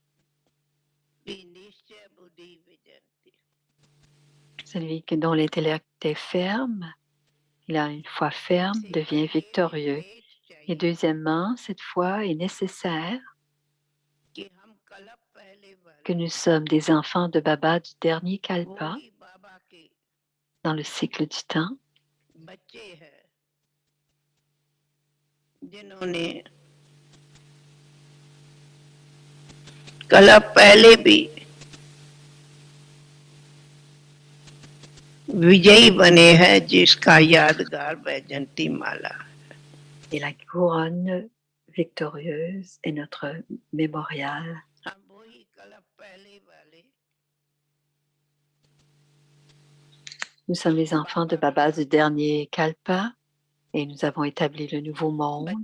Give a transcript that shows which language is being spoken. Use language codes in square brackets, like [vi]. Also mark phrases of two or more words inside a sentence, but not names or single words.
[fr] Celui dont l'intellect est ferme, il a une foi ferme, devient victorieux. Et deuxièmement, cette foi est nécessaire que nous sommes des enfants de Baba du dernier Kalpa dans le cycle du temps. [hi] कल्प पहले भी विजयी बने हैं जिसका यादगार वैजंती माला. [fr] Et la couronne victorieuse est notre mémorial. Nous sommes les enfants de Baba du dernier Kalpa et nous avons établi le nouveau monde.